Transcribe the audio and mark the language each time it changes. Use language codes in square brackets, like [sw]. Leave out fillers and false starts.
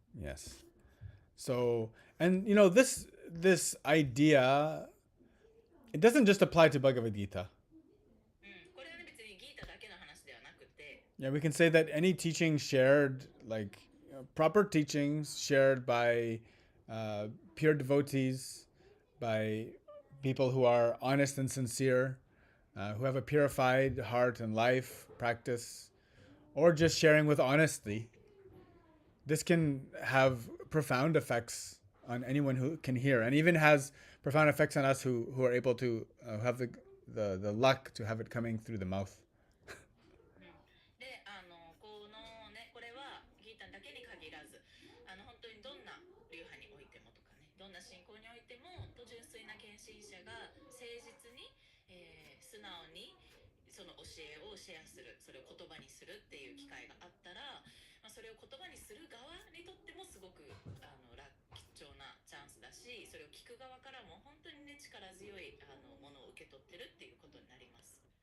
[en] Yes. So, and you know, this idea, it doesn't just apply to Bhagavad Gita. [ja] これはね、別にギータだけの話ではなくて、 [en] Yeah, we can say that any teaching shared, like proper teachings shared by pure devotees, by people who are honest and sincere, who have a purified heart and life practice, or just sharing with honesty, this can have profound effects on anyone who can hear, and even has profound effects on us who are able to have the luck to have it coming through the mouth. [ja] で、このね、これはギータだけに限らず、本当にどんな流派においてもとかね、どんな信仰においても、純粋な献身者が誠実に、素直にその教えをシェアする、それを言葉にするっていう機会があったら、それを言葉にする側にとってもすごく貴重なチャンスだし、それを聞く側からも本当にね、力強いものを受け取ってるっていうことになります。